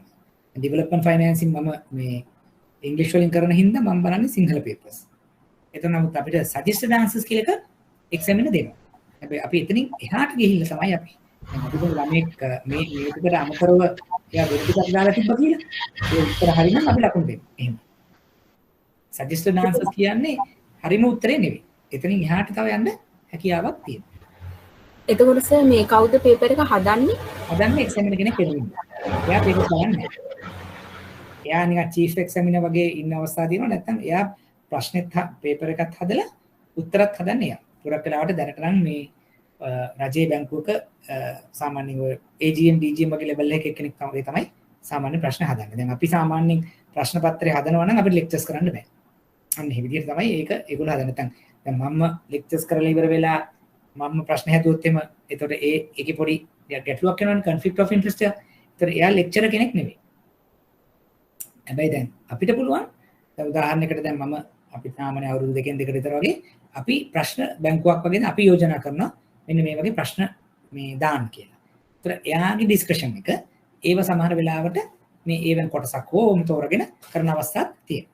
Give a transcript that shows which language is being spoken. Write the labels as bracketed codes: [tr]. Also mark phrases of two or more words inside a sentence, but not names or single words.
[en] development financing [si] මම මේ ඉංග්‍රීසි වලින් කරන හින්දා මම බලන්නේ සිංහල පේපර්ස්. එතන නමුත් අපිට [en] suggested answers [si] කියලා එක එක්සැමිනර් දෙනවා. හැබැයි අපි එතනින් එහාට ගිහිල්ලා තමයි අපි දැන් අපිට ළමෙක් මේ මේකට අමතරව එයා වෙන ටිකක් දාලා තිබ්බා කියලා ඒ උත්තර හරිනම් අපි ලකුණු දෙන්න. එහෙම. [en] suggested answers [si] කියන්නේ හරිම උත්තරේ නෙවෙයි. එතනින් එහාට තව යන්න හැකියාවක් තියෙනවා. එතකොට සර් මේ කවුද පේපර් එක හදන්නේ? හදන්නේ එක්සැමිනර් කෙනෙක් වෙනුවෙන්. එයා පේපර් බලන්නේ. එයා නිකන් [en] chief examiner [si] වගේ ඉන්න අවස්ථා තියෙනවා. නැත්නම් එයා ප්‍රශ්නෙත් පේපර් එකත් හදලා උත්තරත් හදන්නේ එයා. පුරක් වෙලාවට දැනට නම් මේ රජයේ බැංකුවක සාමාන්‍යයෙන් ඔය AGM DGM වගේ ලෙවල් එකක කෙනෙක් තමයි සාමාන්‍ය ප්‍රශ්න හදන්නේ. දැන් අපි සාමාන්‍යයෙන් ප්‍රශ්න පත්‍රය හදනවා නම් අපිට ලෙක්චර්ස් කරන්න බෑ. අන්න මේ විදිහට තමයි ඒක ඒගොල්ලෝ හදන්නේ. නැත්නම් දැන් මම ලෙක්චර්ස් කරලා ඉවර වෙලා මම ප්‍රශ්න හැදුවොත් එම එතකොට ඒකේ පොඩි ගැටලුවක් වෙනවනේ [en] conflict of interest [si] එක. ඒතර එයා ලෙක්චරර් කෙනෙක් නෙවෙයි. හැබැයි දැන් අපිට පුළුවන් දැන් උදාහරණයකට දැන් මම අපි සාමාන්‍ය අවුරුදු දෙකෙන් දෙකට විතර වගේ අපි ප්‍රශ්න බැංකුවක් වගේ අපි යෝජනා කරනවා මෙන්න මේ වගේ ප්‍රශ්න මේ දාන්න කියලා. ඒතර එයාගේ ඩිස්කෂන් එක ඒව සමහර වෙලාවට මේ ඒවෙන් කොටසක් හෝම තෝරගෙන කරන අවස්ථාවක් තියෙනවා.